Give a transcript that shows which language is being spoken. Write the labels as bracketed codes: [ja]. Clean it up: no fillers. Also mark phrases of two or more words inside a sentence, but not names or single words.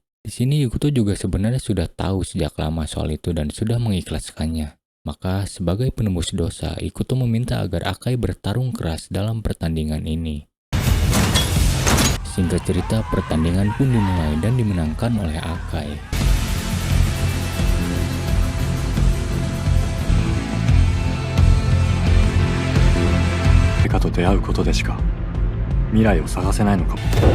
[id] Di sini Ikuto juga sebenarnya sudah tahu sejak lama soal itu dan sudah mengikhlaskannya. Maka sebagai penembus dosa, Ikuto meminta agar Akai bertarung keras dalam pertandingan ini. Singkat cerita, pertandingan pun dimulai dan dimenangkan oleh Akai. [ja] 誰かと出会うことでしか未来を探せないのかも。